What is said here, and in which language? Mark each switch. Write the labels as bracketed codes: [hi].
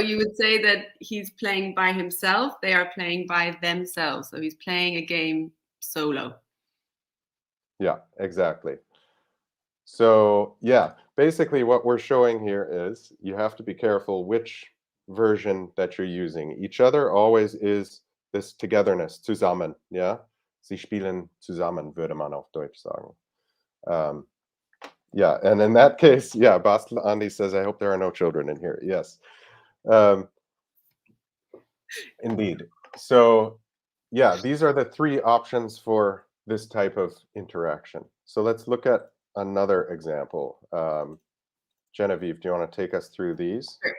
[en] you would say that he's playing by himself. They are playing by themselves. So he's playing a game solo. yeah, exactly. So, yeah, basically what we're showing here is you have to be careful which version that you're using. Each other always is this togetherness, zusammen, yeah? [de] Sie spielen zusammen, würde man auf Deutsch sagen. [en] Um, yeah, and in that case, yeah, Bastel Andy says, I hope there are no children in here. Yes, um, indeed. So, yeah, these are the three options for this type of interaction. So let's look at another example. Genevieve, do you want to take us through these?